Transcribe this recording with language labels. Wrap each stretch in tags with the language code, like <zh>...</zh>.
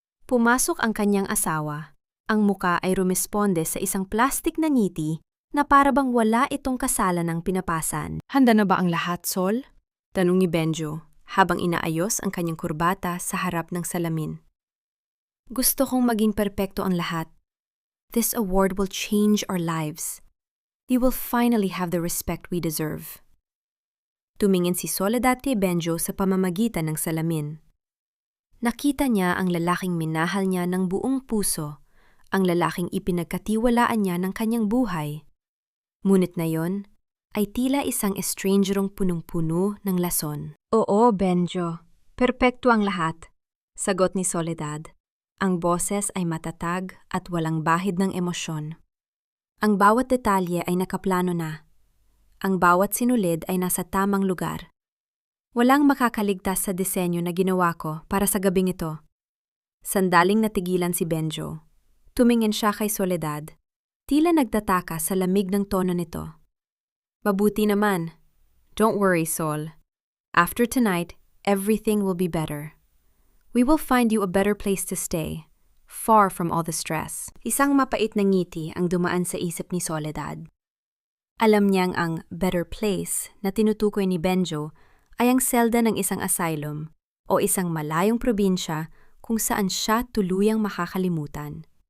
<tl>Pumasok ang kanyang asawa. Ang muka ay rumisponde sa isang plastik na ngiti na parabang wala itong kasalan ng pinapasan. Handa na ba ang lahat, Sol? Tanong ni Benjo habang inaayos ang kanyang kurbata sa harap ng salamin. Gusto kong maging perpekto ang lahat.</tl> <en>This award will change our lives. We will finally have the respect we deserve.</en> <tl>Tumingin si Soledad kay Benjo sa pamamagitan ng salamin. Nakita niya ang lalaking minahal niya ng buong puso, ang lalaking ipinagkatiwalaan niya ng kanyang buhay. Ngunit na yon ay tila isang estrangerong punong-puno ng lason. Oo, Benjo. Perpekto ang lahat, sagot ni Soledad. Ang boses ay matatag at walang bahid ng emosyon. Ang bawat detalye ay nakaplano na. Ang bawat sinulid ay nasa tamang lugar. Walang makakaligtas sa disenyo na ginawa ko para sa gabing ito. Sandaling natigilan si Benjo. Tumingin siya kay Soledad. Tila nagtataka sa lamig ng tono nito. Mabuti naman.</tl> <en>Don't worry,</en> <tl>Sol.</tl> <en>After tonight, everything will be better. We will find you a better place to stay, far from all the stress.</en> <tl>Isang mapait na ngiti ang dumaan sa isip ni Soledad. Alam niyang ang better place na tinutukoy ni Benjo ay ang selda ng isang asylum o isang malayong probinsya kung saan siya tuluyang makakalimutan.</tl>